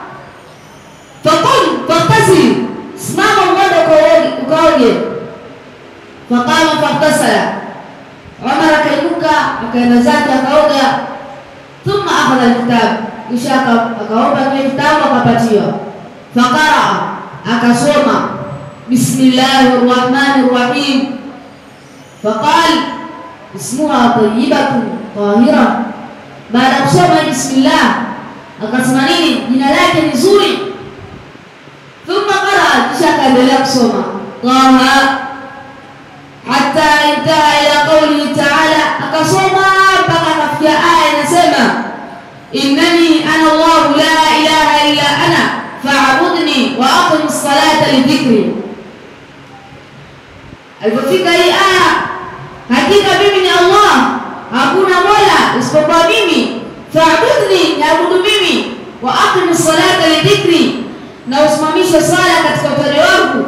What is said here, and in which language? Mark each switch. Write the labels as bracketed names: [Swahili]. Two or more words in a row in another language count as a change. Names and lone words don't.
[Arabic] فقل فاغتسل, [Swahili] simama uende ukaoge. [Arabic] فقام فاغتسل, [Swahili] Umar akainuka akaenda zake akaoga. [Arabic] ثم أخذ الكتاب, [Swahili] kisha akaomba kile kitabu akapatiwa. Faqara, akasoma [Arabic] بسم الله الرحمن الرحيم. فقال اسمها طيبة طاهرة, [Swahili] baada kusoma bismillah akasema nini, jina lake ni zuri. [Arabic] ثم قرأ, [Swahili] kisha akaendelea kusoma [Arabic] Taha حتى انتهى إلى قوله تعالى, [Swahili] akasoma mpaka akafikia aya inasema [Arabic] إنني أنا الله لا إله إلا أنا فاعبدني وأقم الصلاة لذكري. [Swahili] Alipofika hii aya, hakika mimi ni Allah, hakuna mola isipokuwa mimi, fa'budni, naabudu mimi, [Arabic] وأقم الصلاة لذكري, [Swahili] na usimamishe sala katika upande wangu.